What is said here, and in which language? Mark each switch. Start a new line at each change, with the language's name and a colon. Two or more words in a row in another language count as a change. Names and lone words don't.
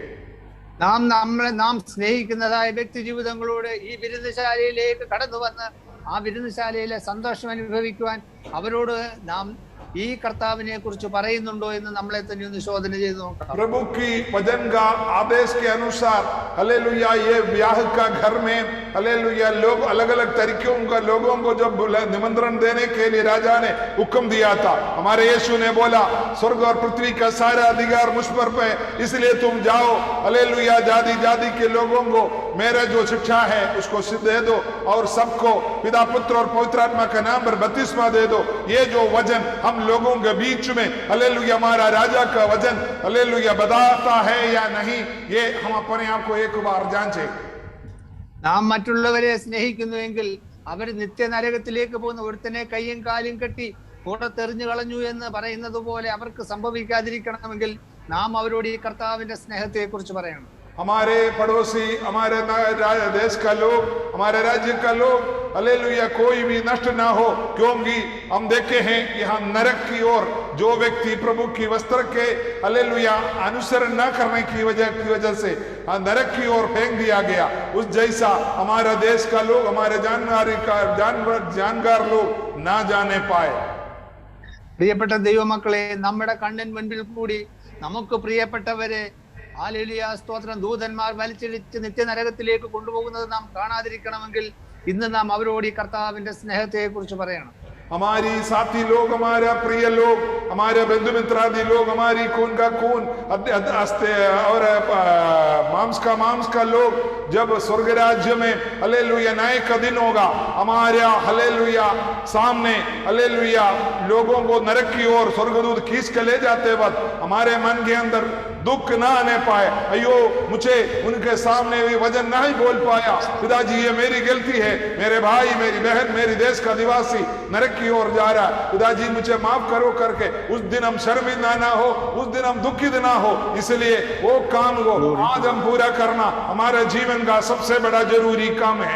Malayalam: നാം സ്നേഹിക്കുന്നതായ വ്യക്തി ജീവിതങ്ങളോട് ഈ വിരുന്നുശാലയിലേക്ക് കടന്നു വന്ന് ആ വിരുന്നുശാലയിലെ സന്തോഷം അനുഭവിക്കുവാൻ അവരോട് നാം ഈ കർത്താവിനെ കുറിച്ച് പറയുന്നുണ്ടോ എന്ന് നമ്മളെ തന്നെ ഒന്ന് ശോധന ചെയ്ത് നോക്കാം.
Hindi: प्रभु की वचन का आदेश के अनुसार हालेलुया ये ब्याह का घर में हालेलुया लोग अलग अलग तरीकों का लोगों को जब निमंत्रण देने के लिए राजा ने हुक्म दिया था, हमारे यीशु ने बोला स्वर्ग और पृथ्वी का सारा अधिकार मुझ पर है, इसलिए तुम जाओ हालेलुया जाति जाति के लोगों को मेरा जो शिक्षा है उसको दे दो और सबको पिता पुत्र और पवित्र आत्मा के नाम पर बपतिस्मा दे दो। ये जो वचन हम लोगों के बीच में हालेलुया हमारा राजा का वचन हालेलुया बताता है या नहीं, ये हम अपने आप को एक बार जांचें।
Malayalam: നാം മറ്റുള്ളവരെ സ്നേഹിക്കുന്നുവെങ്കിൽ അവർ നിത്യനരകത്തിലേക്ക് പോകുന്ന ഒരുത്തനെ കയ്യും കാലും കെട്ടി പുറത്തെറിഞ്ഞു കളഞ്ഞു എന്ന് പറയുന്നത് പോലെ അവർക്ക് സംഭവിക്കാതിരിക്കണമെങ്കിൽ നാം അവരോട് ഈ കർത്താവിന്റെ സ്നേഹത്തെ കുറിച്ച് പറയണം.
Hindi: हमारे पड़ोसी, हमारे देश का लोग, हमारे राज्य का लोग हालेलुया कोई भी नष्ट ना हो, क्योंकि हम देखे हैं यहाँ नरक की ओर जो व्यक्ति प्रभु की वस्त्र के हालेलुया अनुसरण न करने की वजह से नरक की ओर फेंक दिया गया, उस जैसा हमारा देश का लोग, हमारे जानकार लोग ना जाने पाए।
Malayalam: പ്രിയപ്പെട്ട ദൈവമക്കളെ, നമ്മുടെ കണ്ണിന് മുൻപിൽ കൂടി നമുക്ക് പ്രിയപ്പെട്ടവരെ ഹല്ലേലൂയ സ്തോത്രം ദൂതന്മാർ വലിച്ചിടിച്ച് നിത്യനരകത്തിലേക്ക് കൊണ്ടുപോകുന്നത് നാം കാണാതിരിക്കണമെങ്കിൽ ഇന്ന് നാം അവരോട് ഈ കർത്താവിന്റെ സ്നേഹത്തെ കുറിച്ച് പറയണം.
Hindi: हमारी साथी लोग, हमारा प्रिय लोग, हमारे बंधु मित्रादि लोग, हमारी खून का खून और मांस का लोग जब स्वर्ग राज्य में हालेलुया नए का दिन होगा, हमारे हालेलुया सामने हालेलुया लोगों को नरक की ओर स्वर्गदूत खींच के ले जाते वक्त हमारे मन के अंदर दुख ना आने पाए, अयो मुझे उनके सामने भी वचन नहीं बोल पाया, पिताजी ये मेरी गलती है, मेरे भाई मेरी बहन मेरी देश का निवासी नरक की ओर जा रहा है, पिताजी मुझे माफ करो करके उस दिन हम शर्मिंदा ना हो, उस दिन हम दुखित ना हो, इसलिए वो काम को आज हम पूरा करना हमारे जीवन का सबसे बड़ा जरूरी काम है।